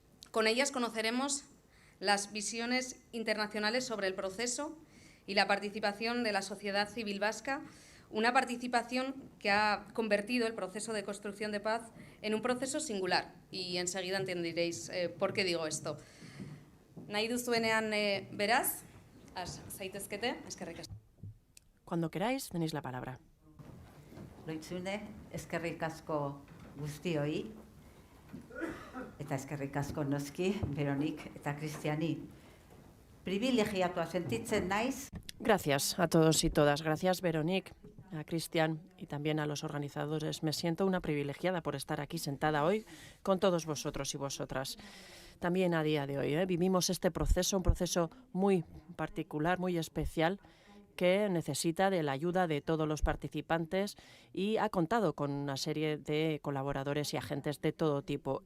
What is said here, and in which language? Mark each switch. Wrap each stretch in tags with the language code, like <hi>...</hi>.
<es>Con ellas conoceremos las visiones internacionales sobre el proceso y la participación de la sociedad civil vasca, una participación que ha convertido el proceso de construcción de paz en un proceso singular, y enseguida entenderéis por qué digo esto.</es> <eu>Nahi duzuenean beraz, has zaitezkete, eskerrik asko.</eu> <es>Cuando queráis, tenéis la palabra.</es> <eu>Loitzune, eskerrik asko guztioi, eta eskerrik asko noski, Veronik eta Kristiani. Privilegiatua sentitzen naiz.</eu> <es>Gracias a todos y todas. Gracias, Veronique, a Cristian y también a los organizadores. Me siento una privilegiada por estar aquí sentada hoy con todos vosotros y vosotras. También a día de hoy vivimos este proceso, un proceso muy particular, muy especial, que necesita de la ayuda de todos los participantes y ha contado con una serie de colaboradores y agentes de todo tipo.</es>